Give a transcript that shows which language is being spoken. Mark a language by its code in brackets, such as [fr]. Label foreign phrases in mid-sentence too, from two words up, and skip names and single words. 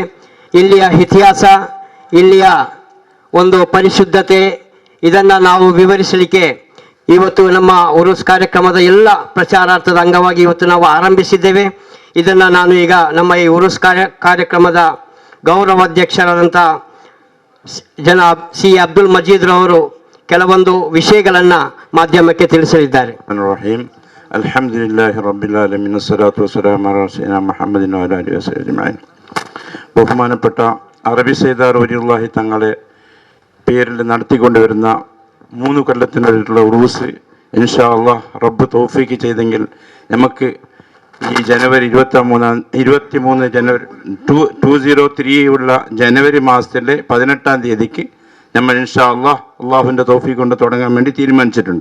[kn] ಇಲ್ಲಿಯ ಇತಿಹಾಸ, ಇಲ್ಲಿಯ ಒಂದು ಪರಿಶುದ್ಧತೆ, ಇದನ್ನು ನಾವು ವಿವರಿಸಲಿಕ್ಕೆ ಇವತ್ತು ನಮ್ಮ ಉರುಸ್ ಕಾರ್ಯಕ್ರಮದ ಎಲ್ಲ ಪ್ರಚಾರಾರ್ಥದ ಅಂಗವಾಗಿ ಇವತ್ತು ನಾವು ಆರಂಭಿಸಿದ್ದೇವೆ. ಇದನ್ನು ನಾನು ಈಗ ನಮ್ಮ ಈ ಉರುಸ್ ಕಾರ್ಯಕ್ರಮದ ಗೌರವ ಅಧ್ಯಕ್ಷರಾದಂಥ ಜನಾಬ್ ಸಿ ಅಬ್ದುಲ್ ಮಜೀದ್ ರವರು ಕೆಲವೊಂದು ವಿಷಯಗಳನ್ನು ಮಾಧ್ಯಮಕ್ಕೆ ತಿಳಿಸಲಿದ್ದಾರೆ. [ar] الحمد لله رب العالمين والصلاة والسلام على سيدنا محمد وعلى آله وصحبه أجمعين. [ml] ബഹുമാനപ്പെട്ട അറബി സയ്യിദാർ വലിയുള്ളാഹി തങ്ങളെ പേരിൽ നടത്തിക്കൊണ്ടുവരുന്ന 3 കൊല്ലത്തിനുള്ള ഉറൂസ് [ar] إن شاء الله [ml] റബ്ബ് തൗഫീഖ് ചെയ്തെങ്കിൽ നമുക്ക് ഈ ജനുവരി 23 ജനുവരി 2003 ഉള്ള ജനുവരി മാസത്തിലെ 18-ാം തീയതിക്ക് നമ്മൾ [ar] إن شاء الله [ml] അള്ളാഹുവിൻ്റെ തൗഫീഖ് കൊണ്ട് തുടങ്ങാൻ വേണ്ടി തീരുമാനിച്ചിട്ടുണ്ട്.